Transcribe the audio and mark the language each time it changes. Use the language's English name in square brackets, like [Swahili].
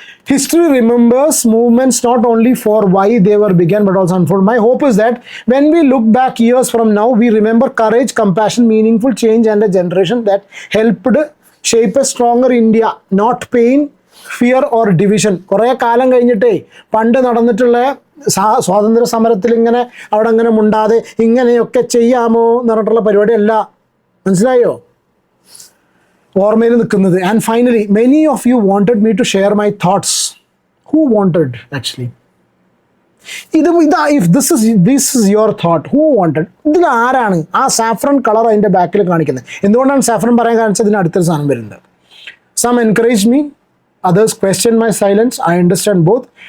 [English] History remembers movements not only for why they were began but also unfold. My hope is that when we look back years from now, we remember courage, compassion, meaningful change and a generation that helped shape a stronger India, not pain, fear or division. [Malayalam] കുറേ കാലം കഴിഞ്ഞിട്ടേ പണ്ട് നടന്നിട്ടുള്ള സ്വാതന്ത്ര്യ സമരത്തിൽ ഇങ്ങനെ അവിടെ അങ്ങനെ മുണ്ടാതെ ഇങ്ങനെയൊക്കെ ചെയ്യാമോ എന്ന് പറഞ്ഞിട്ടുള്ള പരിപാടിയല്ല. മനസ്സിലായോ? ഓർമ്മയിൽ നിൽക്കുന്നത്. [English] And finally, many of you wanted me to share my thoughts. Who wanted actually? If this is your thought, who wanted? [Malayalam] ഇതിൽ ആരാണ് ആ സാഫ്രൺ കളർ അതിൻ്റെ ബാക്കിൽ കാണിക്കുന്നത്? എന്തുകൊണ്ടാണ് സാഫ്രൺ പറയാൻ കാണിച്ചത്? ഇതിന് അടുത്തൊരു സാധനം വരുന്നത്. [English] Some encourage me, others question my silence. I understand both.